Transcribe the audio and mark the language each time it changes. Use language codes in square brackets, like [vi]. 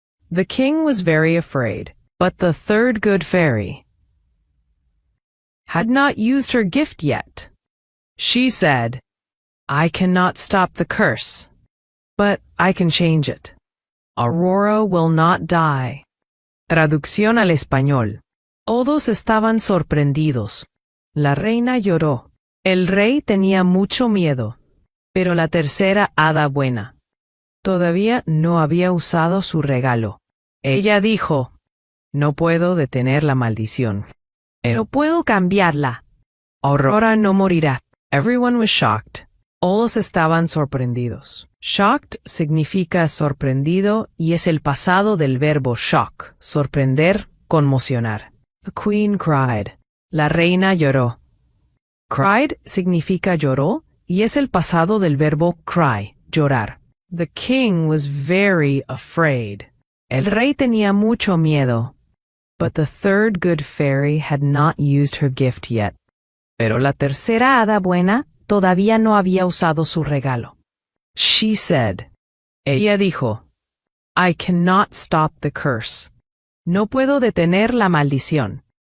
[en] The king was very afraid, but the third good fairy had not used her gift yet. She said, "I cannot stop the curse, but I can change it. Aurora will not die." [es] Traducción al español. Todos estaban sorprendidos. La reina lloró. El rey tenía mucho miedo. Pero la tercera hada buena todavía no había usado su regalo. Ella dijo, "No puedo detener la maldición, pero puedo cambiarla. Aurora no morirá." [en] Everyone was shocked. [es] Todos estaban sorprendidos. Shocked significa sorprendido y es el pasado del verbo shock, sorprender, conmocionar. [en] The queen cried. [es] La reina lloró. Cried significa lloró y es el pasado del verbo cry, llorar. [en] The king was very afraid. [es] El rey tenía mucho miedo. [en] But the third good fairy had not used her gift yet. [es] Pero la tercera hada buena todavía no había usado su regalo. [en] She said, [es] ella dijo, [en] "I cannot stop the curse. [es] No puedo detener la maldición.